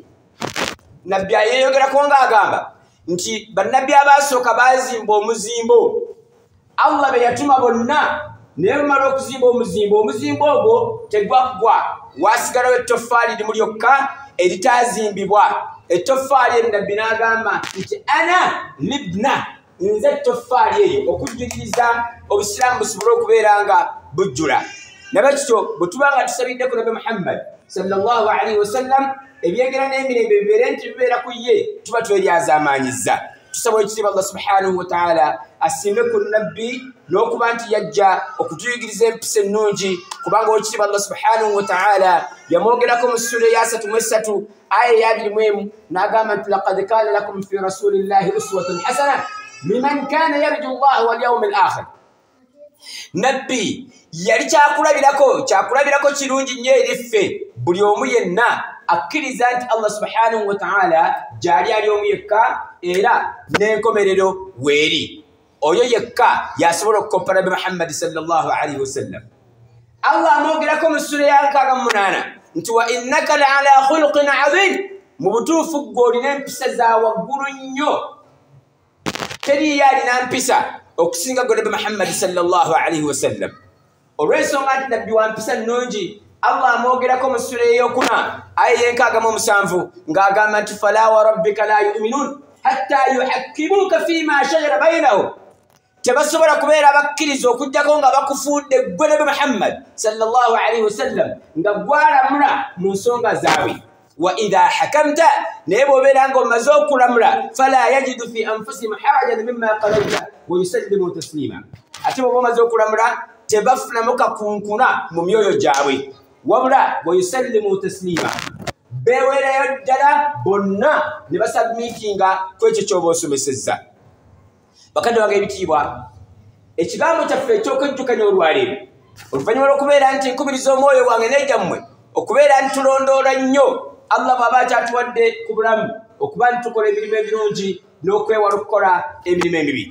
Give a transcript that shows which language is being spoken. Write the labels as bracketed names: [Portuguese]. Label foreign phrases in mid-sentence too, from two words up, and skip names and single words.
[Ganda] Nabbi ayeeyogerako ng'agamba nti bannabbi abaasooka baazimba omuzimbo, Allah be yatuma bonna naye bamala okuzimba omuzimbo ogwo tegwaggwa, waasigalawo ettoffaali limu lyokka eritaazimbibwa. Ettoffaali eryo Nabbi n'agamba nti [Arabic] أنا اللبنة, [Ganda] nze ettoffaali eyo okujjuliriza obusiraamu busobole okubeera nga bujjula. Nabakityo bwe tuba nga tusabidde ku Nabi Muhammad [Arabic] صلى الله عليه وسلم, [Ganda] ebyengera n'emirembe bibeere nti bibeera ku ye, tuba tweryazaamanyiza. Tusaba ekitiibwa Allah [Arabic] سبحانه وتعالى [Ganda] asimbe ku Nabbi n'okuba nti yajja okutuyigiriza empisa ennungi, kubanga ekitiibwa Allah [Arabic] سبحانه وتعالى [Ganda] yamwogerako mu sura ya 33 aya ya 21 n'agamba nti [Arabic] لقد كان لكم في رسول الله أسوة حسنة لمن كان يرجو الله واليوم الآخر. [Ganda] Nabbi yali kyakulabirako kirungi nnyo eri ffe, buli omu yenna akkiriza nti Allah [Arabic] سبحانه وتعالى [Ganda] gyali ali omu yekka era n'enkomerero weeri. Oyo yekka yasobola okukoppana be Muhammad [Arabic] صلى الله عليه وسلم. [Ganda] Allah amwogerako mu sura ya 68 nti [Arabic] وإنك لعلى خلق عظيم, [Ganda] mu butuufu ggwe olina empisa za waggulu nnyo. Teriyo alina mpisa okusinga gwe Nabi Muhammad [Arabic] صلى الله عليه وسلم. [Ganda] Olw'ensonga nti nabbi wa mpisa nnungi, Allah amwogerako mu sura ey'okuna aya y'enkaaga ng'agamba nti [Arabic] فلا وربك لا يؤمنون حتى يحكموك فيما شجر بينهم. [Ganda] Tebasobola kubeera abakkiriza okujjako nga bakufuudde ggwe Nabi Muhammad [Arabic] صلى الله عليه وسلم [Ganda] nga gwalamula mu nsonga zaabwe. [Arabic] وإذا حكمت, [Ganda] naye bw'obeera ng'omaze okulamula, [Arabic] فلا يجدوا في أنفسهم حرجا مما قضيت ويسلموا تسليما. [Ganda] Ate bw'oba omaze okulamula tebafunamu kakunkuna mu myoyo gyabwe, wabula [Arabic] ويسلموا تسليما, [Ganda] beeweerayo ddala bonna ne basabmiitinga ku ekyo ky'oba osomesezza. Bakadde wange ebitiibwa, ekigambo kyaffe eky'okwejjukanya olwaleero, oluvannyuma lw'okubeera nti nkubiriza omwoyo wange n'egyammwe okubeera nti tulondoola nnyo Allah bw'aba akyatuwadde ku bulamu okuba nti tukola emirimu ebirungi n'okwewala okukola emirimu emibi.